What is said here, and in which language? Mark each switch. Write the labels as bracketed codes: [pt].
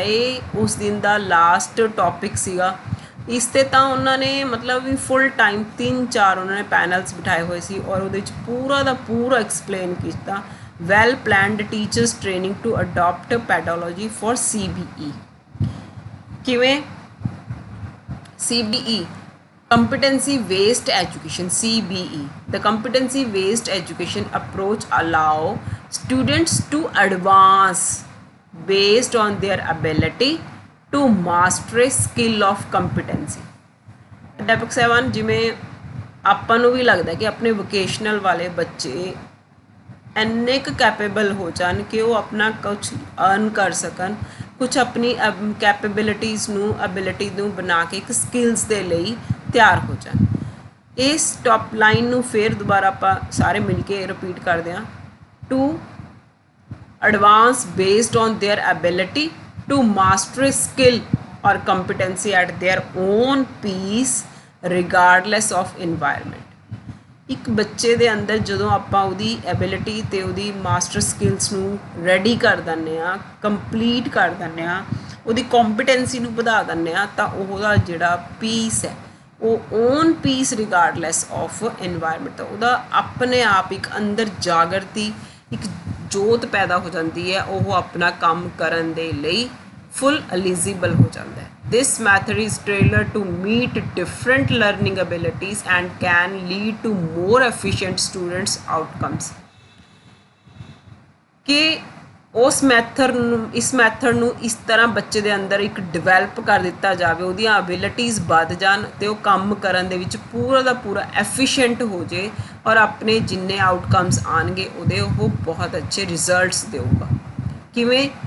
[pa] ਇਹ ਉਸ ਦਿਨ ਦਾ ਲਾਸਟ ਟੌਪਿਕ ਸੀਗਾ। ਇਸ 'ਤੇ ਤਾਂ ਉਹਨਾਂ ਨੇ ਮਤਲਬ ਵੀ ਫੁੱਲ ਟਾਈਮ 3-4 ਉਹਨਾਂ ਨੇ ਪੈਨਲਸ ਬਿਠਾਏ ਹੋਏ ਸੀ ਔਰ ਉਹਦੇ ਵਿੱਚ ਪੂਰਾ ਦਾ ਪੂਰਾ ਐਕਸਪਲੇਨ ਕੀਤਾ [en] Well planned teachers training to adopt pedagogy for CBE। [pa] ਕਿਵੇਂ? [en] CBE competency based education, CBE, the competency based education approach allow students to advance based on their ability to master a skill of competency। [pa] ਅਧਿਆਪਕ ਸਾਹਿਬਾਨ ਜਿਵੇਂ ਆਪਾਂ ਨੂੰ ਵੀ ਲੱਗਦਾ ਕਿ ਆਪਣੇ vocational ਵਾਲੇ ਬੱਚੇ ਇੰਨੇ ਕੁ ਕੈਪੇਬਲ ਹੋ ਜਾਣ ਕਿ ਉਹ ਆਪਣਾ ਕੁਛ ਅਰਨ ਕਰ ਸਕਣ, ਕੁਛ ਆਪਣੀ ਕੈਪੇਬਿਲਿਟੀਜ਼ ਨੂੰ, ਐਬਿਲਿਟੀ ਨੂੰ ਬਣਾ ਕੇ ਇੱਕ ਸਕਿੱਲਸ ਦੇ ਲਈ ਤਿਆਰ ਹੋ ਜਾਣ। ਇਸ ਟੌਪ ਲਾਈਨ ਨੂੰ ਫਿਰ ਦੁਬਾਰਾ ਆਪਾਂ ਸਾਰੇ ਮਿਲ ਕੇ ਰਿਪੀਟ ਕਰਦੇ ਹਾਂ, [en] To advance based on their ability to master skill or competency at their own pace regardless of environment. [pa] ਇੱਕ ਬੱਚੇ ਦੇ ਅੰਦਰ ਜਦੋਂ ਆਪਾਂ ਉਹਦੀ ਐਬਿਲਿਟੀ ਅਤੇ ਉਹਦੀ ਮਾਸਟਰ ਸਕਿੱਲਸ ਨੂੰ ਰੈਡੀ ਕਰ ਦਿੰਦੇ ਹਾਂ, ਕੰਪਲੀਟ ਕਰ ਦਿੰਦੇ ਹਾਂ, ਉਹਦੀ ਕੰਪੀਟੈਂਸੀ ਨੂੰ ਵਧਾ ਦਿੰਦੇ ਹਾਂ, ਤਾਂ ਉਹਦਾ ਜਿਹੜਾ ਪੀਸ ਹੈ ਉਹ [en] own pace regardless of environment, [pa] ਉਹਦਾ ਆਪਣੇ ਆਪ ਇੱਕ ਅੰਦਰ ਜਾਗਰਤੀ ਇੱਕ ਜੋਤ ਪੈਦਾ ਹੋ ਜਾਂਦੀ ਹੈ, ਉਹ ਆਪਣਾ ਕੰਮ ਕਰਨ ਦੇ ਲਈ ਫੁੱਲ ਐਲੀਜੀਬਲ ਹੋ ਜਾਂਦਾ ਹੈ। [en] This method is tailored to meet different learning abilities and can lead to more efficient students outcomes। [pa] ਕਿ ਉਸ ਇਸ ਮੈਥਡ ਨੂੰ ਇਸ ਤਰ੍ਹਾਂ ਬੱਚੇ ਦੇ ਅੰਦਰ ਇੱਕ ਡਿਵੈਲਪ ਕਰ ਦਿੱਤਾ ਜਾਵੇ, ਉਹਦੀਆਂ ਐਬਿਲਿਟੀਜ਼ ਵੱਧ ਜਾਣ ਅਤੇ ਉਹ ਕੰਮ ਕਰਨ ਦੇ ਵਿੱਚ ਪੂਰਾ ਦਾ ਪੂਰਾ ਐਫੀਸ਼ੀਐਂਟ ਹੋ ਜੇ ਔਰ ਆਪਣੇ ਜਿੰਨੇ ਆਊਟਕਮਸ ਆਉਣਗੇ ਉਹਦੇ ਉਹ ਬਹੁਤ ਅੱਛੇ ਰਿਜ਼ਲਟਸ ਦੇਊਗਾ। ਕਿਵੇਂ?